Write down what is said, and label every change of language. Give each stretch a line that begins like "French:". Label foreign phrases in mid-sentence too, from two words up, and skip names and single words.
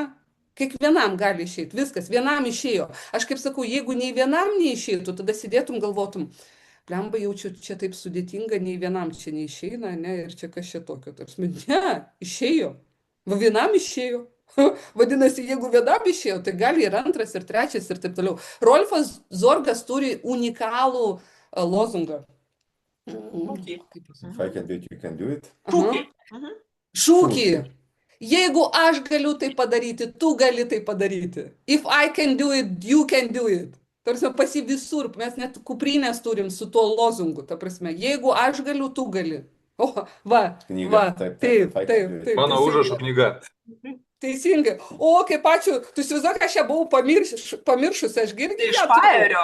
Lithuanian: Kiekvienam gali išeiti, viskas, vienam išėjo. Aš kaip sakau, jeigu nei vienam neišeitų, tada sėdėtum, galvotum, blemba, jaučiu, čia taip sudėtinga, nei vienam čia neišeina, ne, ir čia kas čia tokio. Ne, išėjo. Va vienam išėjo. Vadinasi, jeigu vienam išėjo, tai gali ir antras, ir trečias, ir taip toliau. Rolfas Zorgas turi unikalų lozungą.
English: If I can do it, you can do it.
Lithuanian: Šūkį. Jeigu aš galiu tai padaryti, tu gali tai padaryti.
English: If I can do it, you can do it.
Lithuanian: Tarsi pas jį visur, mes net kuprinės turim su tuo lozungu. Ta prasme, jeigu aš galiu, tu gali. O, va, Knyga, taip. Mano užrašų knyga. Teisingai. O, kaip ačiū. Tu įsivaizduok, aš ją buvau pamiršusi, aš girdėjau. Iš Špairio.